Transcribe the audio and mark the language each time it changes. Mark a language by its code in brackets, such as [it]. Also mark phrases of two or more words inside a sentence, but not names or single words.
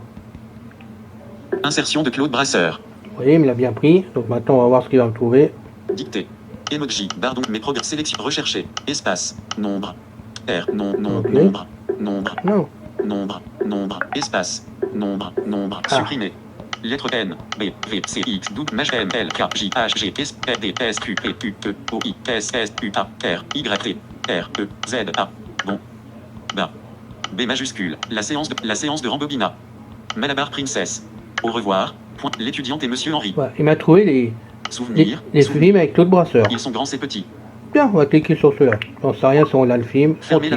[fr] Insertion de Claude Brasseur. Vous voyez, il me l'a bien pris. Donc maintenant on va voir ce qu'il va me trouver. Dictée. Emoji. Barre donc mes programmes. Sélection. Rechercher. Espace. Nombre. R. Non. Ok. Nombre. Nombre. Non. Nombre. Nombre. Espace. Nombre. Nombre. Ah. Supprimer. Lettre N, B, V, C, X, W, M, L, K, J, H, G, S, R, D, S, Q, P, Q, E, O, I, S, S, U, A, R, Y, T, R, E, Z, A. Bon. Bas. B majuscule. La séance de Rambobina. Malabar Princess. Au revoir. Point. L'étudiante et Monsieur Henri. Voilà, il m'a trouvé Souvenir. les Souvenir. films avec Claude Brasseur. Ils sont grands et petits. Bien, on va cliquer sur cela. J'en sais rien si on a le film.